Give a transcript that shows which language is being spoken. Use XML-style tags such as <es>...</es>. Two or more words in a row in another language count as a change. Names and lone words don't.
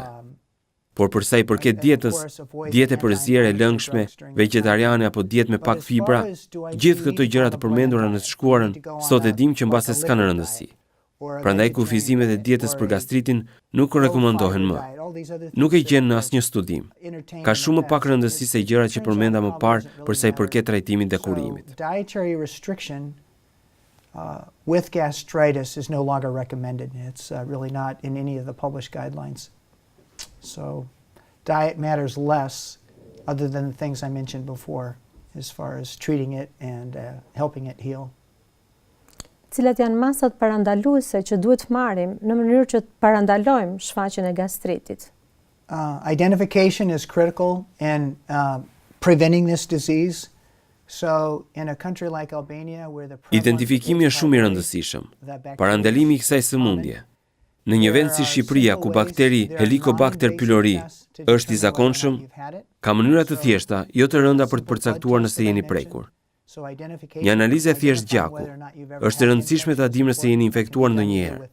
<sq>Por për sa i përket dietës, dietë për zjerë e lëngshme, vegetariane apo dietë me pak fibra, gjithë këto gjëra të përmendura në të shkuarën, sot e dim që mbase s'kanë rëndësi. Prandaj kufizimet e dietës për gastritin nuk rekomandohen më. Nuk e gjen në asnjë studim. Ka shumë më pak rëndësi se gjërat që përmenda më parë për sa i përket trajtimit dhe kurimit.</sq> <en>With gastritis is no longer recommended. It's really not in any of the published guidelines. So diet matters less other than the things I mentioned before as far as treating it and helping it heal.</en> <sq>Cilat janë masat parandaluese që duhet marrim në mënyrë që të parandalojmë shfaqjen e gastritit?</sq> <en>Identification is critical in preventing this disease. So in a country like Albania where the</en> <sq>identifikimi është shumë i rëndësishëm. Parandalimi i kësaj sëmundje. Në një vend si Shqipëria ku bakteri Helicobacter pylori është i zakonshëm, ka mënyra të thjeshta, jo të rënda për të përcaktuar nëse jeni prekur. Një analizë e thjesht gjaku. Është e rëndësishme ta dimë se jeni infektuar ndonjëherë.</sq>